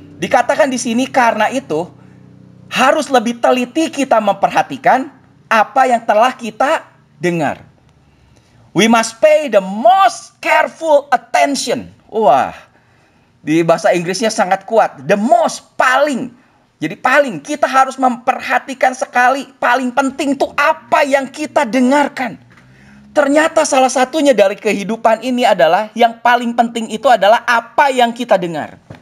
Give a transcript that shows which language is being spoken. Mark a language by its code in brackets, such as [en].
[id] Dikatakan di sini karena itu harus lebih teliti kita memperhatikan apa yang telah kita dengar. [en] We must pay the most careful attention. [id] Wah, di bahasa Inggrisnya sangat kuat. The most, paling. Jadi paling, kita harus memperhatikan sekali. Paling penting itu apa yang kita dengarkan. Ternyata salah satunya dari kehidupan ini adalah yang paling penting itu adalah apa yang kita dengar.